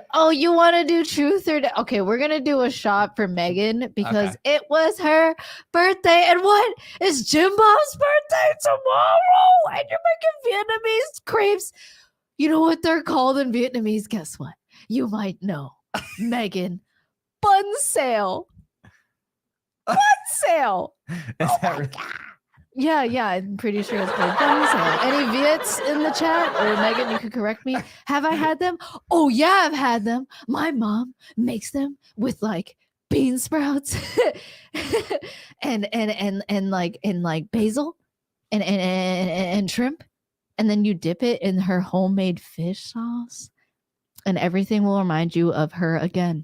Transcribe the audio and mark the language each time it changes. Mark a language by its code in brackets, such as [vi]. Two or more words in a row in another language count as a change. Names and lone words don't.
[en] Oh, you want to do truth or okay? We're gonna do a shot for Megan because it was her birthday, and what is Jim Bob's birthday tomorrow? And you're making Vietnamese crepes. You know what they're called in Vietnamese? Guess what? You might know, Megan. Bun sale. Bun sale. Is that right? Yeah, I'm pretty sure it's called bun sale. Any Viets in the chat? Or Megan, you could correct me. Have I had them? Oh yeah, I've had them. My mom makes them with like bean sprouts and basil and shrimp, and then you dip it in her homemade fish sauce, and everything will remind you of her again.